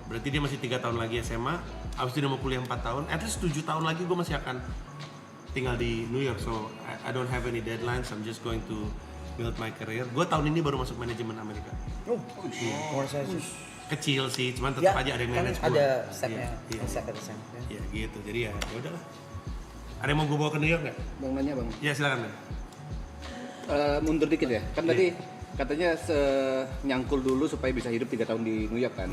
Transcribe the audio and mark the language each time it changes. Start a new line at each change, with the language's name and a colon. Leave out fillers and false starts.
Indonesian: Berarti dia masih 3 tahun lagi SMA. Abis itu dia mau kuliah 4 tahun.
English: At least
Indonesian: 7 tahun lagi gue masih akan tinggal di New York.
English: So I don't have any deadlines. I'm just going to build my career.
Indonesian: Gue tahun ini baru masuk manajemen Amerika. Kecil sih, cuman tetap aja ada yang manage gue. Ada stepnya, Iya. step. Iya gitu. Jadi ya udahlah. Ada yang mau gue bawa ke New York nggak? Bang nanya bang. Ya silakan. Mundur dikit ya. Kan tadi katanya nyangkul dulu supaya bisa hidup 3 tahun di New York kan.